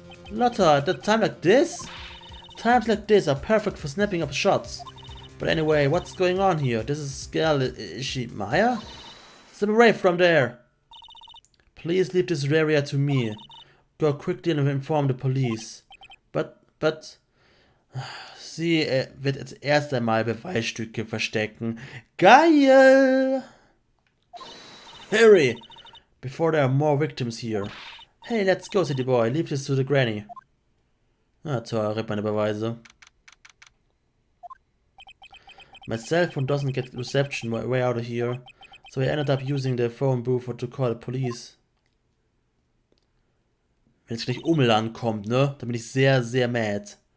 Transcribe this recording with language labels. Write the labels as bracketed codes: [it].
[en] Lotta, at a time like this? Times like this are perfect for snapping up shots. But anyway, what's going on here? This is girl, is she Maya? Step away from there. Please leave this area to me. Go quickly and inform the police. But... [de] Sie wird jetzt erst einmal Beweisstücke verstecken. Geil! [en] Hurry! Before there are more victims here. Hey, let's go, city boy. Leave this to the granny. [de] Ah, toll, ripp meine Beweise. [en] My cell phone doesn't get reception way out of here, so I ended up using the phone booth to call the police. [de] Wenn jetzt gleich Umland kommt, ne? Dann bin ich sehr, sehr mad.